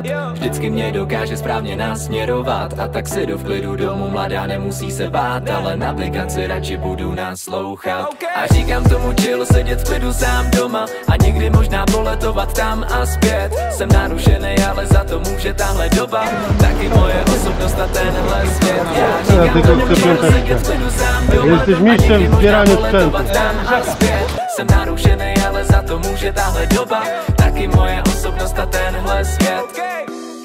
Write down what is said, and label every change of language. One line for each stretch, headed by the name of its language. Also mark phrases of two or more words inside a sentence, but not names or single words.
Czech: Vždycky mě dokáže správně nasměrovat. A tak si jdu v klidu domů, mladá nemusí se bát. Ale na aplikaci radši budu naslouchat. A říkám tomu chill, sedět v klidu sám doma. A někdy možná poletovat tam a zpět. Jsem narušený, ale za to může tahle doba. Taky moje osobnost osobnost a tenhle svět. Já
Polish: Já tylko chcę piąteczkę. Jesteś mistrzem w zbieraniu sprzętu.
Czech: Jsem narušený, ale za to může tahle doba. Taky moje osobnost a tenhle svět.